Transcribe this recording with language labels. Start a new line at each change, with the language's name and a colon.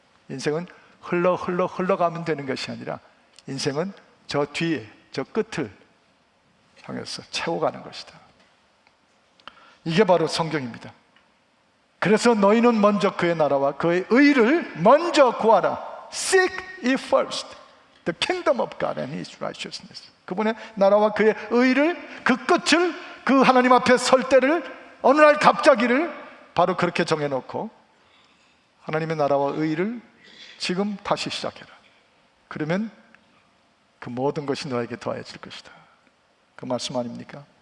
Korean: 인생은 흘러가면 되는 것이 아니라 인생은 저 뒤에, 저 끝을 향해서 채워가는 것이다. 이게 바로 성경입니다. 그래서 너희는 먼저 그의 나라와 그의 의를 먼저 구하라.
English: Seek ye first the kingdom of God and His righteousness.
Korean: 그분의 나라와 그의 의를, 그 끝을, 그 하나님 앞에 설 때를, 어느 날 갑자기를 바로 그렇게 정해놓고 하나님의 나라와 의를 지금 다시 시작해라. 그러면 그 모든 것이 너에게 더해질 것이다. 그 말씀 아닙니까?